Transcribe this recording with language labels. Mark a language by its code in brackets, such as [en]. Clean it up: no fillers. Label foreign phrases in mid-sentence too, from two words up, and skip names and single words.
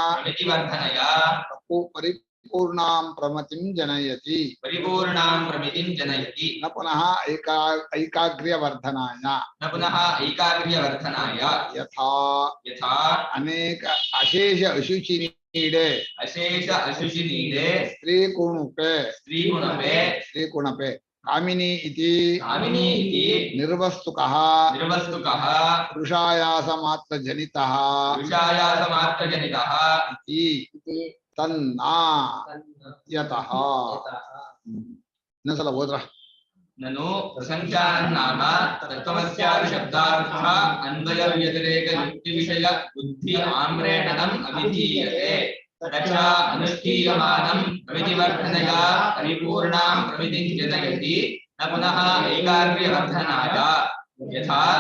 [sa] परिपूर्णां प्रमितिं जनयति न पुनः ऐकाग्र्यवर्धनाय यथा अनेक अशेष अशुचिनीडे स्त्रीकुणुपे ಕಾಮಿನಿ ಇತಿ ಕಾಮಿನಿ ಇತಿ ನಿರ್ವಸ್ತುಕಃ ನಿರ್ವಸ್ತುಕಃ ಪುರುಷಾಯಾಸ ಮಾತ್ರ ಜನಿತಃ ಪುರುಷಾಯಾಸ ಮಾತ್ರ ಜನಿತಃ ಇತಿ ತನ್ನಾ ಯತಃ. [kn] ಇನ್ನೊಂದ್ಸಲ ಹೋದ್ರ [sa] ನನು ಪ್ರಸಂಖ್ಯಾನಾಮ ತತ್ವಮಸ್ಯಾದಿ ಶಬ್ದಾರ್ಥ ಅನ್ವಯ ವ್ಯತಿರೇಕ ಯುಕ್ತಿ ವಿಷಯ ಬುದ್ಧಿ ಆಮ್ರೇಣನಂ ಅವಿಧೀಯತೆ ತಚ ಅನುಷ್ಠೀಯಮಾನಂ ಪ್ರಮಿತಿವರ್ಧನಯ ಪರಿಪೂರ್ಣಾಂ ಪ್ರಮಿತಿಂ ಜನಯತಿ ನ ಪುನಃ ಏಕಾಗ್ರ್ಯವರ್ಧನಾಯ ಯಥಾ